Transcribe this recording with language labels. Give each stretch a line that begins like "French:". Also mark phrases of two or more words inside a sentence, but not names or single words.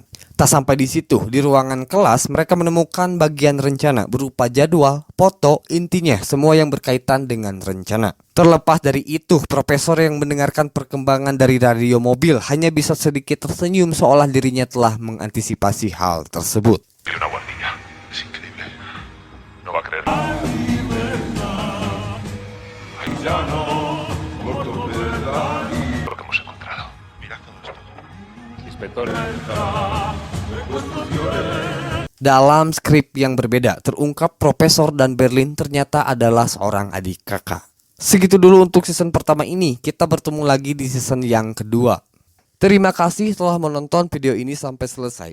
Indonesian: Tak sampai di situ, di ruangan kelas mereka menemukan bagian rencana berupa jadwal, foto, intinya semua yang berkaitan dengan rencana. Terlepas dari itu, Profesor yang mendengarkan perkembangan dari radio mobil hanya bisa sedikit tersenyum seolah dirinya telah mengantisipasi hal tersebut.
Spanish: Tiene una guardilla. Es increíble. No va a creer. Lo que hemos encontrado. Mirad todo esto. Inspector.
Indonesian: Dalam skrip yang berbeda, terungkap Profesor dan Berlin ternyata adalah seorang adik kakak. Segitu dulu untuk season pertama ini, kita bertemu lagi di season yang kedua. Terima kasih telah menonton video ini sampai selesai.